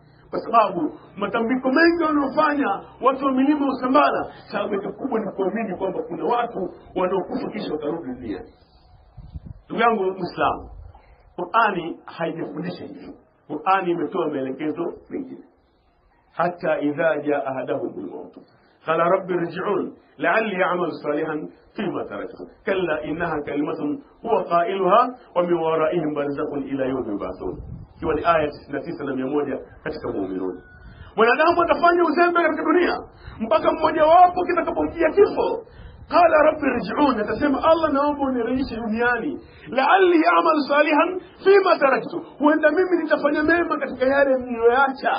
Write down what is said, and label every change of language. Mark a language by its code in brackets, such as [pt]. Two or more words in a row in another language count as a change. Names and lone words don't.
[sw] Kwa sababu matambiko mengi wanaofanya watu wa milima Usambara, sababu kubwa ni kuamini kwamba kuna watu wanaokufa kisha watarudi duniani. Ndugu yangu Muislamu, Qur'ani haijafundisha hivyo. Qur'ani imetoa maelekezo mengine. [ar] حتى إذا جاء أحدهم الموت قال رب ارجعون لعلي أعمل صالحا فيما تركت كلا إنها كلمة هو قائلها ومن ورائهم برزخ إلى يوم يبعثون. [sw] Hiyo ni aya 99 na 100 katika Mu'minun. Mwanadamu atafanya uzembe katika dunia mpaka mmoja wapo kitakapomjia kifo. [ar] قال رب ارجعون, [sw] atasema Allah naomba unirejeshe duniani, [ar] لعلي أعمل صالحا فيما تركت, [sw] huenda mimi nitafanya mema katika yale niliyoacha.